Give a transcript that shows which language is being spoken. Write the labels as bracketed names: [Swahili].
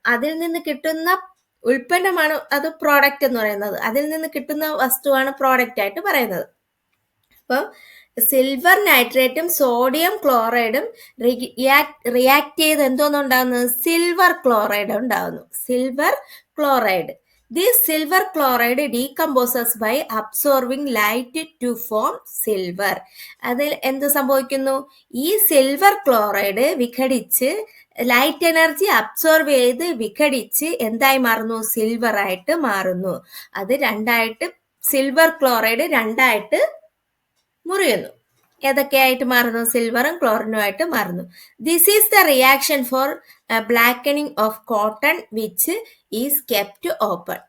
[Malayalam] അതിൽ നിന്ന് കിട്ടുന്ന ഉൽപ്പന്നമാണ് അത് പ്രോഡക്റ്റ് എന്ന് പറയുന്നത്. അതിൽ നിന്ന് കിട്ടുന്ന വസ്തുവാണ് പ്രോഡക്റ്റ് ആയിട്ട് പറയുന്നത്. അപ്പം സിൽവർ നൈട്രേറ്റും സോഡിയം ക്ലോറൈഡും റിയാക്ട് ചെയ്ത് എന്തോന്നുണ്ടാകുന്നത്? സിൽവർ ക്ലോറൈഡ് ഉണ്ടാകുന്നു. Silver chloride. [English] This silver chloride decomposes by absorbing light to form silver. [Malayalam] അതിൽ എന്ത് സംഭവിക്കുന്നു? ഈ silver chloride വിഘടിച്ച് light energy absorb ചെയ്ത് വിഘടിച്ച് എന്തായി മാറുന്നു? സിൽവർ ആയിട്ട് മാറുന്നു. അത് രണ്ടായിട്ട് സിൽവർ ക്ലോറൈഡ് രണ്ടായിട്ട് മുറിയുന്നു. ഏതൊക്കെയായിട്ട് മാറുന്നു? സിൽവറും ക്ലോറിനും ആയിട്ട് മാറുന്നു. [English] This is the reaction for blackening of cotton which is kept open.